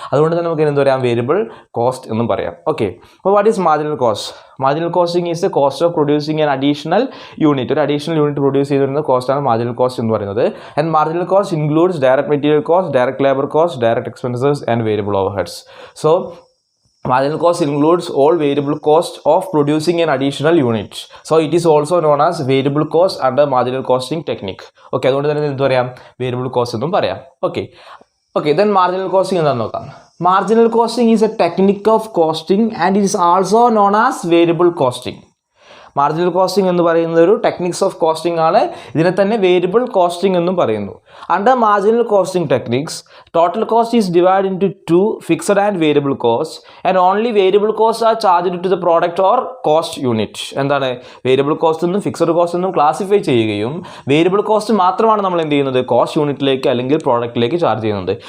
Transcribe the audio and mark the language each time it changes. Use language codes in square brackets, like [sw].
[ml] അതുകൊണ്ട് തന്നെ നമുക്ക് എന്ത് പറയാം, വേരിയബിൾ കോസ്റ്റ് എന്നും പറയാം. ഓക്കെ, അപ്പോൾ [en] What is marginal cost? Marginal costing is the cost of producing an additional unit. [ml] ഒരു അഡീഷണൽ യൂണിറ്റ് പ്രൊഡ്യൂസ് ചെയ്തിരുന്ന കോസ്റ്റാണ് മാർജിനൽ കോസ്റ്റ് എന്ന് പറയുന്നത്. [en] And marginal cost includes direct material cost, direct labour cost, direct expenses and variable overheads. So marginal cost includes all variable cost of producing an additional unit. So it is also known as variable cost under marginal costing technique. [ml] Okay, അതുകൊണ്ട് തന്നെ എന്ത് പറയാം, variable cost എന്നും പറയാം. [en] Okay, then marginal costing [ml] എന്താണെന്ന് നോക്കാം. [en] Marginal costing is a technique of costing and it is also known as variable costing. [ml] Marginal costing എന്ന് പറയുന്നത് ഒരു ടെക്നിക്സ് ഓഫ് കോസ്റ്റിംഗ് ആണ്. ഇതിനെ തന്നെ വേരിയബിൾ കോസ്റ്റിംഗ് എന്നും പറയുന്നു. [en] Under marginal costing techniques total cost is divide into fixed and variable cost and only variable cost are charged to the product or cost unit. [ml] എന്താണ്, variable cost എന്നും fixed cost എന്നും classify ചെയ്യുകയും variable cost മാത്രമാണ് നമ്മൾ എന്ത് ചെയ്യുന്നത്, cost യൂണിറ്റിലേക്ക് അല്ലെങ്കിൽ പ്രോഡക്റ്റിലേക്ക് ചാർജ് ചെയ്യുന്നത്.